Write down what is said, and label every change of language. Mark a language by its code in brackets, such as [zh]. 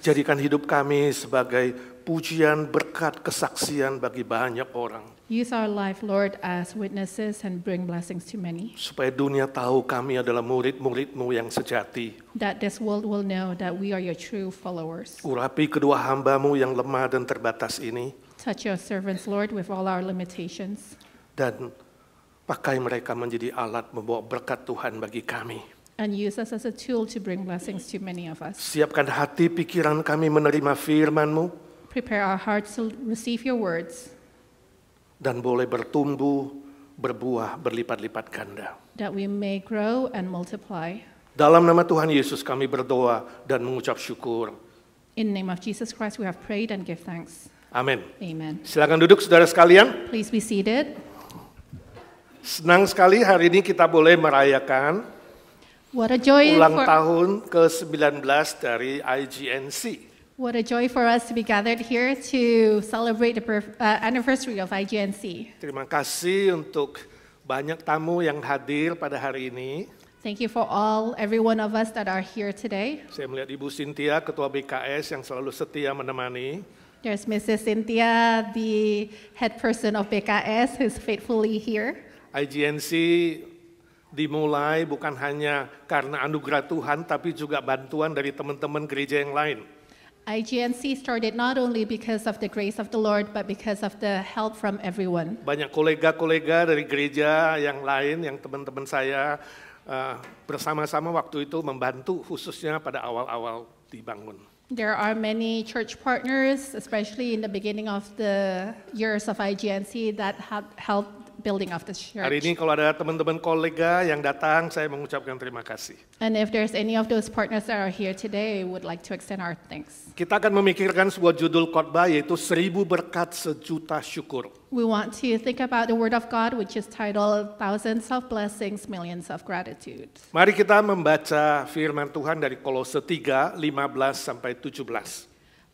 [id] Jadikan hidup kami sebagai pujian, berkat, kesaksian bagi banyak orang. [en] Use our life, Lord, as witnesses and bring blessings to many, [id] Supaya dunia tahu kami adalah murid-murid-Mu yang sejati. [en] that this world will know that we are your true followers. [id] Urapi kedua hamba-Mu yang lemah dan terbatas ini, [en] Touch your servants, Lord, with all our limitations, [id] dan pakai mereka menjadi alat membawa berkat Tuhan bagi kami. [en] and use us as a tool to bring blessings to many of us. [id] Siapkan hati pikiran kami menerima firman-Mu, [en] Prepare our hearts to receive your words, [id] dan boleh bertumbuh, berbuah, berlipat-lipat ganda. [en] that we may grow and multiply. [id] Dalam nama Tuhan Yesus kami berdoa dan mengucap syukur. [en] In the name of Jesus Christ, we have prayed and give thanks. [id] Amin. [en] Amen. [id] Silakan duduk saudara sekalian. [en] Please be seated. [id] Senang sekali hari ini kita boleh merayakan [en] What a joy [id] ulang [en] for, [id] tahun ke-19 dari IGNC. [en] what a joy for us to be gathered here to celebrate the anniversary of IGNC. [id] Terima kasih untuk banyak tamu yang hadir pada hari ini. [en] Thank you for every one of us that are here today. [id] Saya melihat Ibu Cynthia, Ketua BKS yang selalu setia menemani. [en] There's Mrs. Cynthia, the head person of BKS, who's faithfully here. [id] IGNC dimulai bukan hanya karena anugerah Tuhan, tapi juga bantuan dari teman-teman gereja yang lain. [en] IGNC started not only because of the grace of the Lord, but because of the help from everyone. [id] Banyak kolega-kolega dari gereja yang lain, yang teman-teman saya bersama-sama waktu itu membantu khususnya pada awal-awal dibangun. [en] There are many church partners, especially in the beginning of the years of IGNC, that have helped building of the church. [id] Hari ini kalau ada teman-teman kolega yang datang, saya mengucapkan terima kasih. [en] And if there's any of those partners that are here today, we would like to extend our thanks. [id] Kita akan memikirkan sebuah judul khotbah yaitu 1000 berkat sejuta syukur. [en] We want to think about the Word of God, which is titled Thousands of Blessings, Millions of Gratitude. [id] Mari kita membaca firman Tuhan dari Kolose 3, 15 sampai 17.